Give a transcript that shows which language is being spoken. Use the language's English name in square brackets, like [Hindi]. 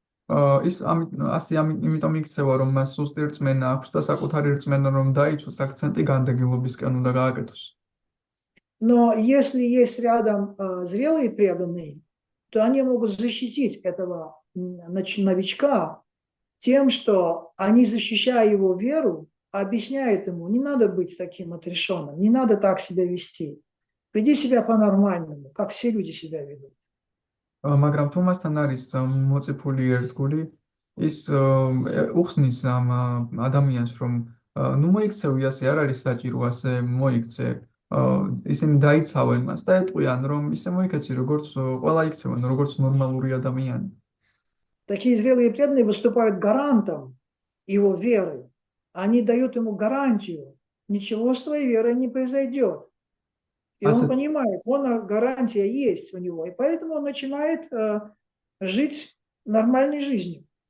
[Georgian] Იმიტომ იქცევა, რომ მას სუსტი რწმენა აქვს და საკუთარი რწმენა რომ დაიცვას, აქცენტი განდეგილობისკენ უნდა გააკეთოს. [Russian] Но если есть рядом зрелые преданные, то они могут защитить этого новичка тем, что они, защищая его веру, объясняют ему, не надо быть таким отрешенным, не надо так себя вести. Веди себя по-нормальному, как все люди себя ведут. [Georgian] მაგრამ თუ მასთან არის მოწიფული ერთგული, ის უხსნის ამ ადამიანს, რომ ნუ მოიქცევი, ასე არ არის საჭირო, ასე მოიქცე. ისინი დაიცავენ მას და ეტყვიან, რომ ისე მოიქცე, როგორც ყველა იქცევენ, როგორც ნორმალური ადამიანი. [Russian] Такие зрелые преданные выступают гарантом его веры. Они дают ему гарантию. Ничего с твоей верой не произойдет. И он понимает, гарантия есть у него. И поэтому он начинает жить нормальной жизнью.